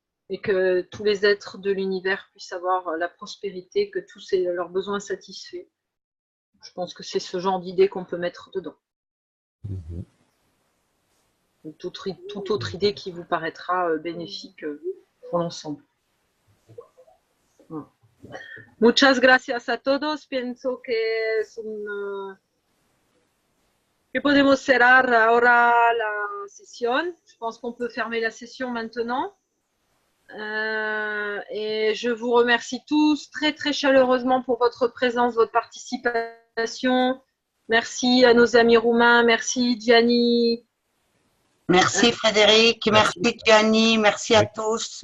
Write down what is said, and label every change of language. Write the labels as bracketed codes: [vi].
[fr] Et que tous les êtres de l'univers puissent avoir la prospérité, que tous aient leurs besoins satisfaits. Je pense que c'est ce genre d'idée qu'on peut mettre dedans. Toute autre idée qui vous paraîtra bénéfique pour l'ensemble. [es] Voilà. Muchas gracias a todos. Pienso que es que podemos cerrar ahora la session. [fr] Je pense qu'on peut fermer la session maintenant. Et je vous remercie tous très très chaleureusement pour votre présence, votre participation. Merci à nos amis roumains, merci Gianni. Merci Frédéric, merci Gianni, merci à tous.